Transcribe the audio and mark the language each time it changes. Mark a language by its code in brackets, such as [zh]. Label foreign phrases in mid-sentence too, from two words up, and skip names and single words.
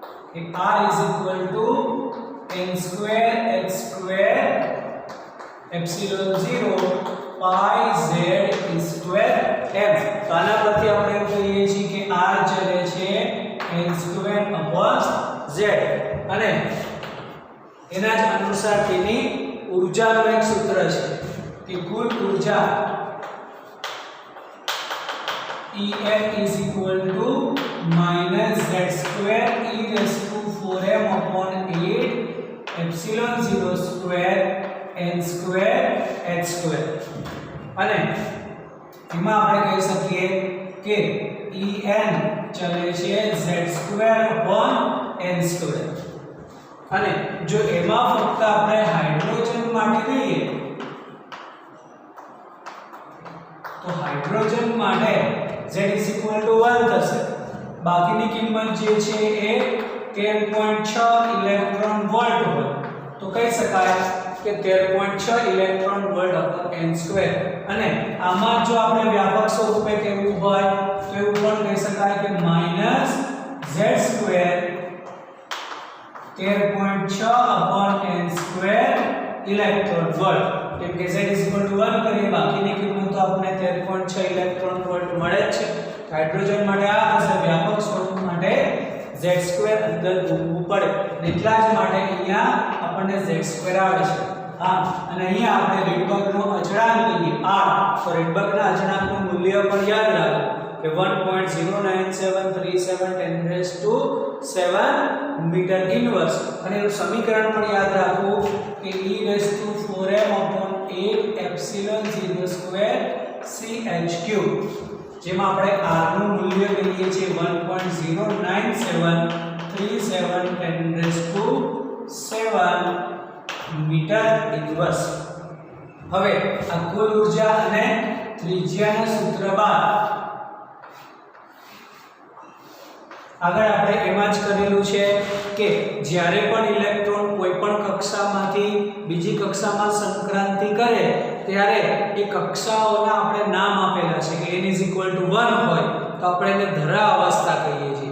[en] કે r n square h square epsilon 0 pi z square m. [gu] તો આના પરથી આપણે એમ કહીએ છીએ કે r ચલે છે [en] n square upon z [gu] અને એના જ અનુસાર તેની ઊર્જાનું એક સૂત્ર છે કે કુલ ઊર્જા [en] En is equal to minus z square e raised to 4m upon 8 epsilon 0 square n square h square. [gu] અને એમાં આપણે કહી શકીએ કે En ચલે છે [en] z square upon n square. [gu] અને જો એમાં ફક્ત આપણે હાઇડ્રોજન માટે કહીએ તો હાઇડ્રોજન માટે [en] z is equal to 1 [gu] થશે. બાકીની કિંમત જે છે એ 13.6 [en] electron volt [gu] હોય તો કહી શકાય કે 13.6 [en] electron volt upon n square. [gu] અને આમાં જો આપણે વ્યાપક સ્વરૂપે કહેવું હોય તો એવું પણ કહી શકાય કે [en] minus z square 13.6 upon n square electron volt. [gu] કેમ કે [en] z is equal to 1 [gu] કરીએ બાકીની કિંમત તો આપણે 13.6 [en] electron volt [gu] મળે જ છે. હાઇડ્રોજન માટે આ હશે, વ્યાપક સ્વરૂપ માટે [en] z square [gu] અંદર મૂકવું પડે. એટલા જ માટે અહીંયા આપણને [en] z square [gu] આવે છે. હા, અને અહીંયા આપણે રીડબર્ગનો અચળાંક લઈએ r. તો રીડબર્ગના અચળાંકનું મૂલ્ય પણ યાદ રાખો કે 1.09737 [en] metre inverse. [gu] અને એનું સમીકરણ પણ યાદ રાખો કે [en] e raised to 4m upon 8 epsilon 0 square ch cube. [gu] જેમાં આપણે r નું મૂલ્ય લઈએ છીએ 1.09737 [en] metre inverse. [gu] હવે આ કુલ ઊર્જા અને ત્રિજ્યાના સૂત્ર બાદ આગળ આપણે એમાં જ કરેલું છે કે જ્યારે પણ ઇલેક્ટ્રોન કોઈ પણ કક્ષામાંથી બીજી કક્ષામાં સંક્રાંતિ કરે ત્યારે એ કક્ષાઓના આપણે નામ આપેલા છે કે n = 1 હોય તો આપણે એને ધરા અવસ્થા કહીએ છીએ.